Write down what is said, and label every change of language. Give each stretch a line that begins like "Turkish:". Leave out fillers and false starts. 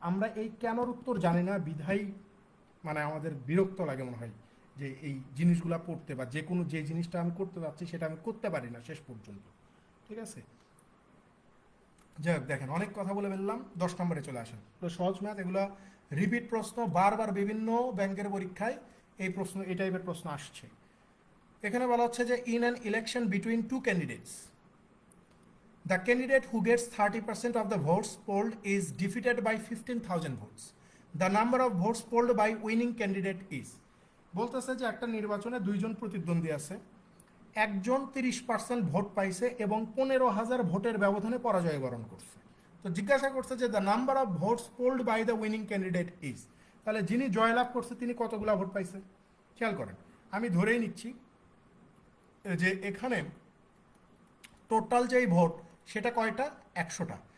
Bangla: আমরা এই কেনর উত্তর জানি না বিধাই মানে আমাদের বিরক্ত লাগে মনে হয় যে এই জিনিসগুলো পড়তে, বা যে কোনো যে জিনিসটা আমি করতে যাচ্ছি সেটা আমি করতে পারি না শেষ পর্যন্ত। ঠিক আছে, যাই হোক, দেখেন অনেক কথা বলে ফেললাম, 10 নম্বরে চলে আসেন। তো সহজ ম্যাথ, এগুলো রিপিট প্রশ্ন, বারবার বিভিন্ন ব্যাংকের পরীক্ষায় এই প্রশ্ন, এই টাইপের প্রশ্ন আসছে। এখানে বলা হচ্ছে যে
English: In an election between two candidates, the candidate who gets 30% of the votes polled is defeated by 15,000 votes. The number of votes polled by winning candidate is,
Bangla: বলতেছে যে একটা নির্বাচনে দুইজন প্রতিদ্বন্দ্বী আছে, একজন 30% ভোট পাইছে এবং 15,000 ভোটের ব্যবধানে পরাজয় বরণ করছে। তো জিজ্ঞাসা করছে যে
English: the number of votes polled by the winning candidate is,
Bangla: তাহলে যিনি জয়লাভ করছে তিনি কতগুলা ভোট পাইছে। খেয়াল করেন, আমি ধরেই নিচ্ছি যে এখানে টোটাল যেই ভোট সেটা কয়টা, 100টা।